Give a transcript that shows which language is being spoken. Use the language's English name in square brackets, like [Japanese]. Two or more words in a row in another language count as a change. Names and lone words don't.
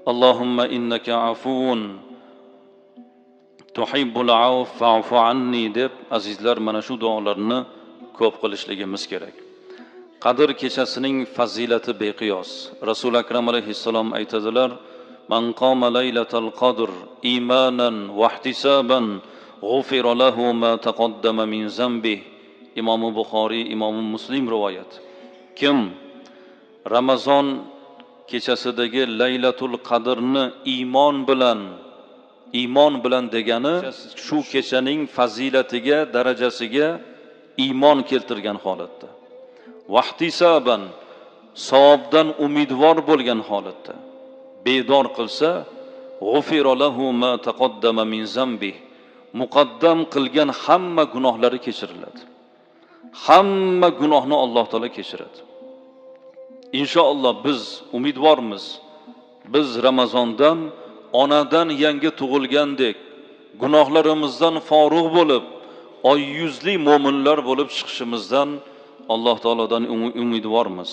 [Arabic] اللهم إنك عفو تحب العفو فاعف عني [Uzbek] deb azizlar mana shu duolarni ko'p qilishligimiz kerak. Qadr kechasining fazilati beqiyos. Rasul akram alayhissalom aytadilar: [Arabic] "من قام ليلة القدر إيمانا واحتسابا غفر له ما تقدم من ذنبه." [Uzbek] Imom Buxoriy, Imom Muslim rivoyat. Kim Ramazon kechasidagi Laylatul Qadrni iymon bilan degani shu kechaning fazilatiga, darajasiga iymon keltirgan holatda, vahtisaban savobdan umidvor bo'lgan holatda bedor qilsa, [Arabic] غفر له ما تقدم من ذنبه, [Uzbek] muqaddam qilgan hamma gunohlari kechiriladi. Hamma gunohni Alloh taolo kechiradi. Inshaalloh biz umidvormiz. Biz Ramazondan onadan yangi tug'ilgandek gunohlarimizdan forig' bo'lib, oy yuzli mo'minlar bo'lib chiqishimizdan Alloh taolodan umidvormiz.